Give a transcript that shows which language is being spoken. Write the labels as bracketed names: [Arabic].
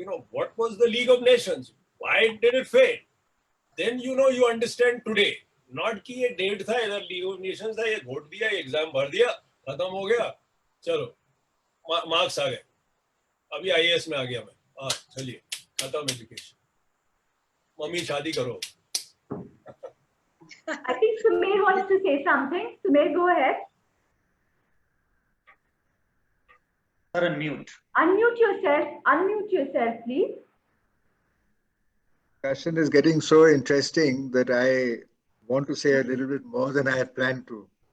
[English] What was the League of Nations? Why did it fail? Then you understand today. [Hindi] Not कि ये date था, इधर league of Nations था, ये vote दिया, एग्जाम भर दिया, खत्म हो गया, चलो मार्क्स आ गए, अभी IAS में आ गया मैं, हाँ चलिए खत्म एजुकेशन, मम्मी शादी करो. [English] I think Sumer wants to say something. Sumer, go ahead. Unmute. Unmute yourself, please. Discussion is getting so interesting that I want to say a little bit more than I had planned to.